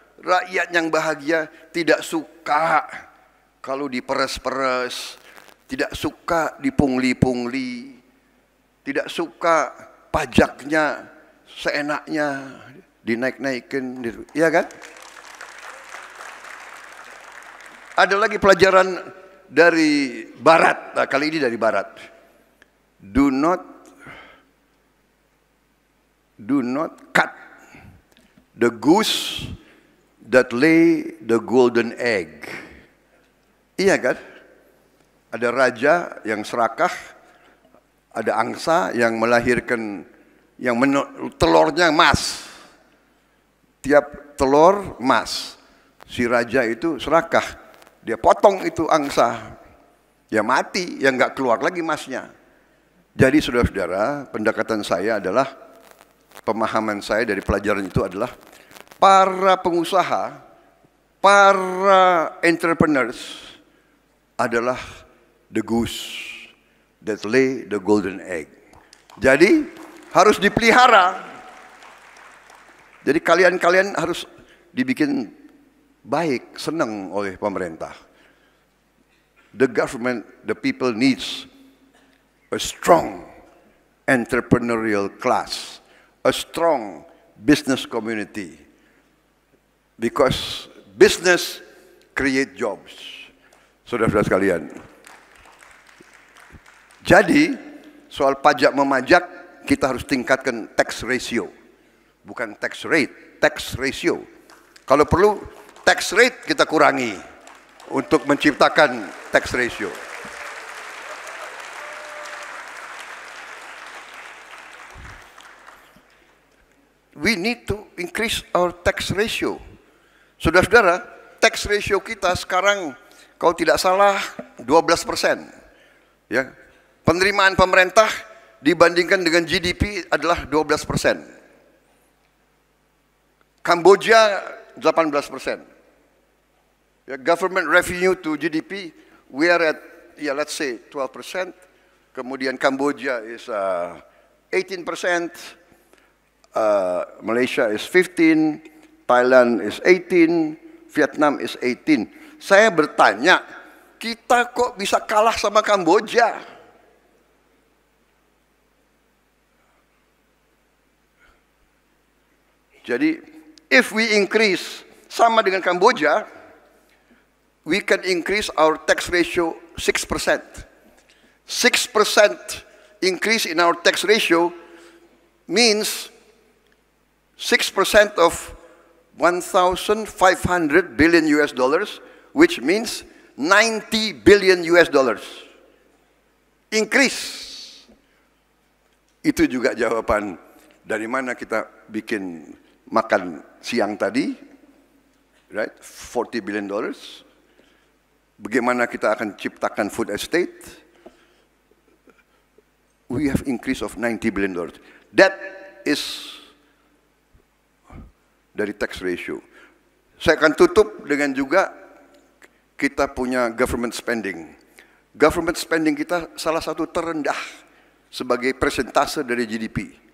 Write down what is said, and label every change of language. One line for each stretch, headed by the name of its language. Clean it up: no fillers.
Indonesian: Rakyat yang bahagia tidak suka kalau diperes-peres, tidak suka dipungli-pungli, tidak suka pajaknya seenaknya dinaik-naikin, ya kan? Ada lagi pelajaran dari Barat, nah, kali ini dari Barat.
English: Do not cut the goose that lay the golden egg.
Indonesian: Iya kan? Ada raja yang serakah, ada angsa yang melahirkan, telurnya emas. Tiap telur emas. Si raja itu serakah, dia potong itu angsa, dia mati, yang nggak keluar lagi emasnya. Jadi saudara-saudara, pendekatan saya adalah, pemahaman saya dari pelajaran itu adalah, para pengusaha, para entrepreneurs adalah
English: the goose that lay the golden egg.
Indonesian: Jadi harus dipelihara. Jadi kalian harus dibikin baik, senang oleh pemerintah.
English: The government, the people needs a strong entrepreneurial class, a strong business community, because business create jobs.
Indonesian: Saudara-saudara sekalian. Jadi soal pajak memajak, kita harus tingkatkan tax ratio. Bukan tax rate, tax ratio. Kalau perlu tax rate kita kurangi untuk menciptakan tax ratio.
English: We need to increase our tax ratio.
Indonesian: Saudara-saudara, tax ratio kita sekarang kalau tidak salah 12%. Ya. Penerimaan pemerintah dibandingkan dengan GDP adalah 12%. Kamboja 18%.
English: Ya, government revenue to GDP, we are at, let's say 12%.
Indonesian: Kemudian
English: Kamboja is 18%. Malaysia is 15%, Thailand is 18%, Vietnam is 18%.
Indonesian: Saya bertanya, kita kok bisa kalah sama Kamboja? Jadi,
English: if we increase
Indonesian: sama dengan
English: Kamboja, we can increase our tax ratio 6%. 6% increase in our tax ratio means 6% of 1,500 billion US dollars, which means 90 billion US dollars. Increase.
Indonesian: Itu juga jawaban dari mana kita bikin makan siang tadi,
English: right? 40 billion dollars.
Indonesian: Bagaimana kita akan ciptakan food estate?
English: We have increase of 90 billion dollars. That is
Indonesian: dari
English: tax ratio.
Indonesian: Saya akan tutup dengan juga kita punya government spending. Government spending kita salah satu terendah sebagai persentase dari GDP.